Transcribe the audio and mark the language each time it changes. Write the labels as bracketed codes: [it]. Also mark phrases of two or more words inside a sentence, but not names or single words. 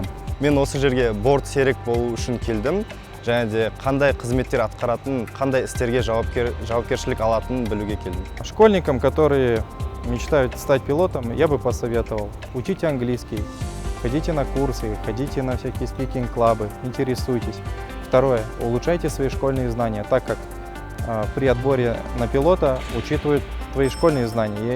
[kk] Мен осы жерге борт серік болу үшін келдім. Және де қандай қызметтер атқаратын, қандай істерге жауапкершілік алатынын білуге келдім. [ru] Школьникам, которые мечтают стать пилотом, я бы посоветовал: учите английский, ходите на курсы, ходите на всякие спикинг-клабы, интересуйтесь. Второе, улучшайте свои школьные знания, так как при отборе на пилота учитывают твои школьные знания.